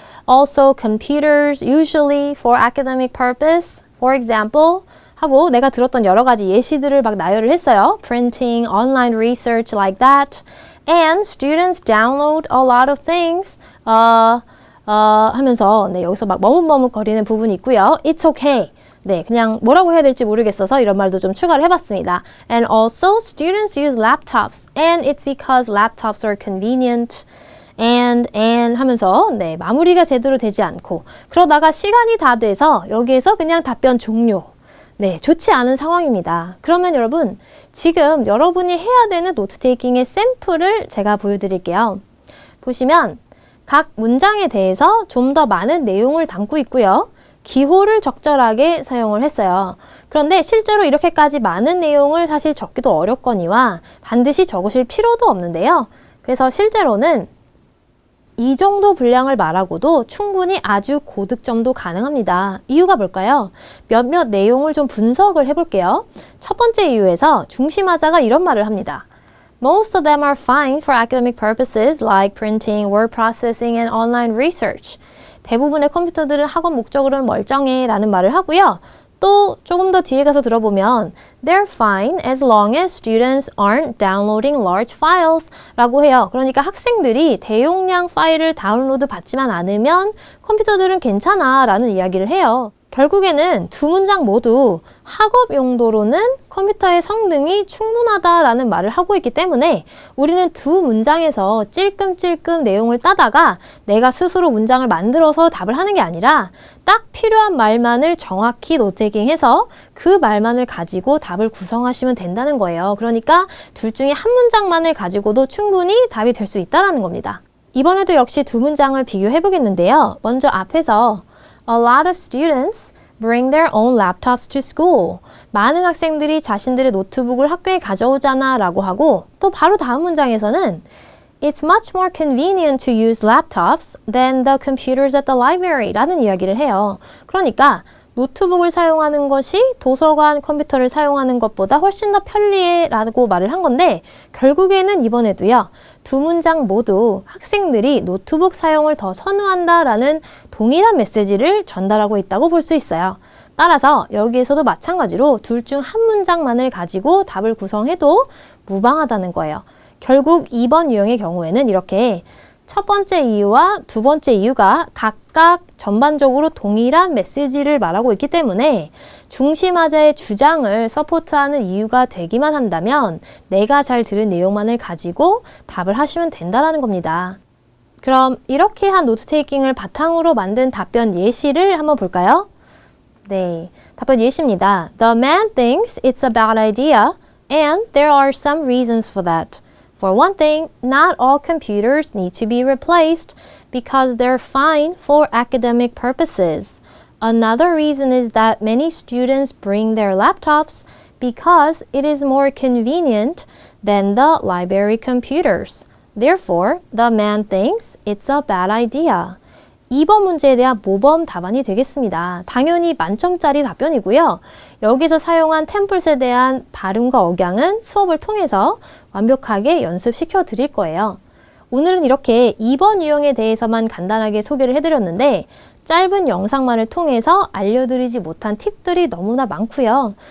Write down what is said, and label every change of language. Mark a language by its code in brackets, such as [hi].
[en] Also, computers usually for academic purpose, for example [ko] 하고 내가 들었던 여러 가지 예시들을 막 나열을 했어요. [en] Printing, online research like that. And students download a lot of things. [ko] 하면서 여기서 막 머뭇거리는 부분이 있고요. [en] It's okay. [ko] 네, 그냥 뭐라고 해야 될지 모르겠어서 이런 말도 좀 추가를 해봤습니다. [en] And also, students use laptops. And it's because laptops are convenient. [ko] And 하면서 마무리가 제대로 되지 않고 그러다가 시간이 다 돼서 여기에서 그냥 답변 종료. 네, 좋지 않은 상황입니다. 그러면 여러분, 지금 여러분이 해야 되는 노트테이킹의 샘플을 제가 보여드릴게요. 보시면 각 문장에 대해서 좀 더 많은 내용을 담고 있고요. 기호를 적절하게 사용을 했어요. 그런데 실제로 이렇게까지 많은 내용을 사실 적기도 어렵거니와 반드시 적으실 필요도 없는데요. 그래서 실제로는 이 정도 분량을 말하고도 충분히 아주 고득점도 가능합니다. 이유가 뭘까요? 몇몇 내용을 좀 분석을 해볼게요. 첫 번째 이유에서 중심하자가 이런 말을 합니다. [en] Most of them are fine for academic purposes like printing, word processing, and online research. [ko] 대부분의 컴퓨터들은 학원 목적으로는 멀쩡해 라는 말을 하고요. 또 조금 더 뒤에 가서 들어보면 [en] They're fine as long as students aren't downloading large files [ko] 라고 해요. 그러니까 학생들이 대용량 파일을 다운로드 받지만 않으면 컴퓨터들은 괜찮아 라는 이야기를 해요. 결국에는 두 문장 모두 학업 용도로는 컴퓨터의 성능이 충분하다라는 말을 하고 있기 때문에 우리는 두 문장에서 찔끔찔끔 내용을 따다가 내가 스스로 문장을 만들어서 답을 하는 게 아니라 딱 필요한 말만을 정확히 노트테이킹해서 그 말만을 가지고 답을 구성하시면 된다는 거예요. 그러니까 둘 중에 한 문장만을 가지고도 충분히 답이 될 수 있다는 겁니다. 이번에도 역시 두 문장을 비교해 보겠는데요. 먼저 앞에서 [en] A lot of students bring their own laptops to school. [ko] 많은 학생들이 자신들의 노트북을 학교에 가져오잖아 라고 하고 또 바로 다음 문장에서는 [en] It's much more convenient to use laptops than the computers at the library [ko] 라는 이야기를 해요. 그러니까 노트북을 사용하는 것이 도서관 컴퓨터를 사용하는 것보다 훨씬 더 편리해 라고 말을 한 건데 결국에는 이번에도요. 두 문장 모두 학생들이 노트북 사용을 더 선호한다 라는 동일한 메시지를 전달하고 있다고 볼 수 있어요. 따라서 여기에서도 마찬가지로 둘 중 한 문장만을 가지고 답을 구성해도 무방하다는 거예요. 결국 2번 유형의 경우에는 이렇게 첫 번째 이유와 두 번째 이유가 각각 전반적으로 동일한 메시지를 말하고 있기 때문에 중심하자의 주장을 서포트하는 이유가 되기만 한다면 내가 잘 들은 내용만을 가지고 답을 하시면 된다는 겁니다. 그럼 이렇게 한 노트테이킹을 바탕으로 만든 답변 예시를 한번 볼까요? 네, 답변 예시입니다. [en] The man thinks it's a bad idea and there are some reasons for that. For one thing, not all computers need to be replaced because they're fine for academic purposes. Another reason is that many students bring their laptops because it is more convenient than the library computers. Therefore, the man thinks it's a bad idea. [ko] 2번 문제에 대한 모범 답안이 되겠습니다. 당연히 만점짜리 답변이고요. 여기서 사용한 템플릿에 대한 발음과 억양은 수업을 통해서 완벽하게 연습시켜 드릴 거예요. 오늘은 이렇게 2번 유형에 대해서만 간단하게 소개를 해드렸는데 짧은 영상만을 통해서 알려드리지 못한 팁들이 너무나 많고요.